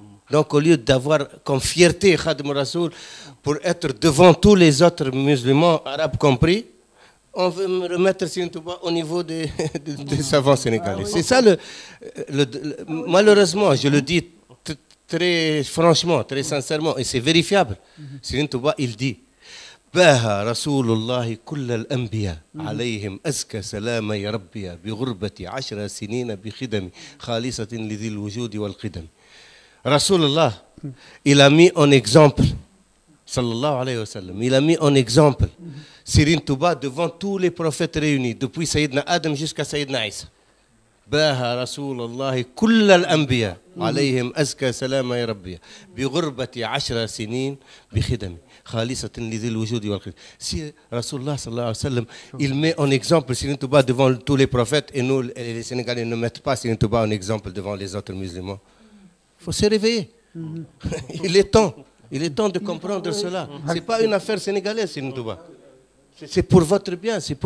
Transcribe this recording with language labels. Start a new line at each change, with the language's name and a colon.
French: Donc, au lieu d'avoir comme fierté Khadim Rassoul pour être devant tous les autres musulmans, arabes compris, on veut me remettre Serigne Touba au niveau des savants sénégalais. C'est ça malheureusement, je le dis très franchement, très sincèrement, et c'est vérifiable. Serigne Touba, il dit
Arabic: باها رسول الله كل الأنبياء عليهم أزكى سلام يا ربي بغربة 10 سنين بخدم خالصة لذي الوجود والقدم.
French: رسول الله, il a mis en exemple, sallallahu alayhi wa sallam, il a mis en exemple Serigne Touba devant tous les prophètes réunis, depuis Sayyidina Adam jusqu'à Sayyidina Isa.
Arabic: باها رسول الله كل الأنبياء عليهم أزكى سلام يا ربي بغربة 10 سنين بخدمي خالصة لذي الوجود والقدم.
French: Si Rasulullah sallallahu alayhi wa sallam, il met en exemple Serigne Touba devant tous les prophètes et nous, les Sénégalais, ne mettent pas Serigne Touba en exemple devant les autres musulmans. Il faut se réveiller. Il est temps de comprendre cela. Ce n'est pas une affaire sénégalaise, Serigne Touba. C'est pour votre bien.